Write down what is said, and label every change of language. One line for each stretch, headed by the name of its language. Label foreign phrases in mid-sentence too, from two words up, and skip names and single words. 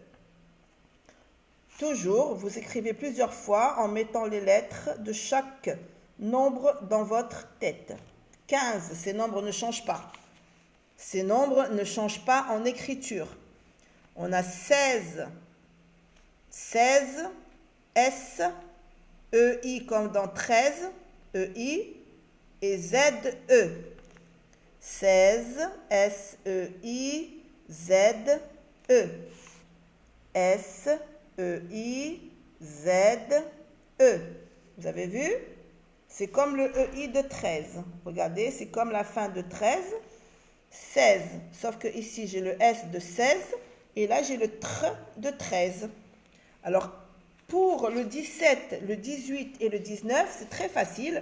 French: Toujours, vous écrivez plusieurs fois en mettant les lettres de chaque nombre dans votre tête. 15, ces nombres ne changent pas. Ces nombres ne changent pas en écriture. On a 16. 16, S, E-I comme dans 13, E-I, et Z-E. 16, S-E-I-Z-E. S-E-I-Z-E. Vous avez vu? C'est comme le EI de 13. Regardez, c'est comme la fin de 13. 16. Sauf que ici, j'ai le S de 16. Et là, j'ai le TR de 13. Alors, pour le 17, le 18 et le 19, c'est très facile.